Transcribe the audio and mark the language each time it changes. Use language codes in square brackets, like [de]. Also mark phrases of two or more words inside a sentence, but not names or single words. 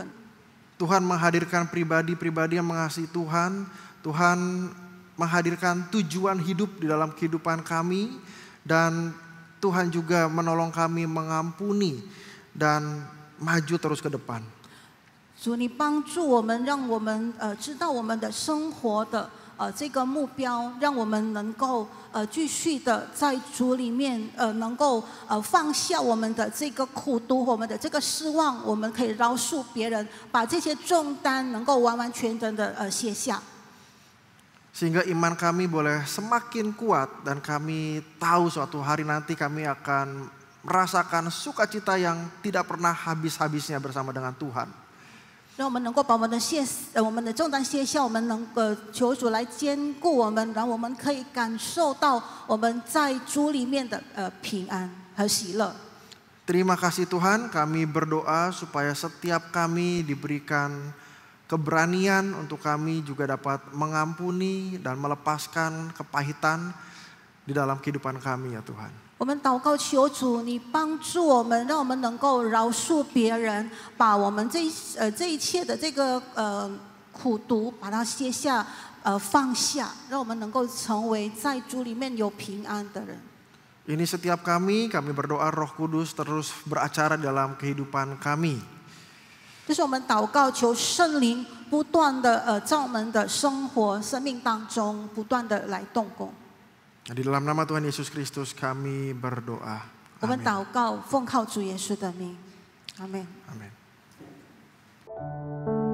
[id] Tuhan menghadirkan pribadi-pribadi yang mengasihi Tuhan. Tuhan menghadirkan tujuan hidup di dalam kehidupan kami. Dan Tuhan juga menolong kami mengampuni dan maju terus ke depan. [zh] 主，你帮助我们，让我们知道我们的生活的这个目标，让我们能够继续的在主里面能够放下我们的这个苦毒，我们的这个失望，我们可以饶恕别人，把这些重担能够完完全全的卸下。 [id] Sehingga iman kami boleh semakin kuat dan kami tahu suatu hari nanti kami akan merasakan sukacita yang tidak pernah habis-habisnya bersama dengan Tuhan. [zh] 让我们能够把我们的重担卸下，我们能够求主来坚固我们，然后我们可以感受到我们在主里面的平安和喜乐。 [id] Terima kasih Tuhan, kami berdoa supaya setiap kami diberikan keberanian untuk kami juga dapat mengampuni dan melepaskan kepahitan di dalam kehidupan kami ya Tuhan. [zh] 我们祷告求主，你帮助我们，让我们能够饶恕别人，把我们这一切的这个苦毒，把它卸下，放下，让我们能够成为在主里面有平安的人。 [id] Ini setiap kami berdoa Roh Kudus terus beracara dalam kehidupan kami. [zh] 这是我们祷告求圣灵不断的在我们的生活生命当中不断的来动工。 [id] Di dalam nama Tuhan Yesus Kristus kami berdoa. [zh] 我们祷告，奉靠主耶稣的名，阿门。 [id] Amin.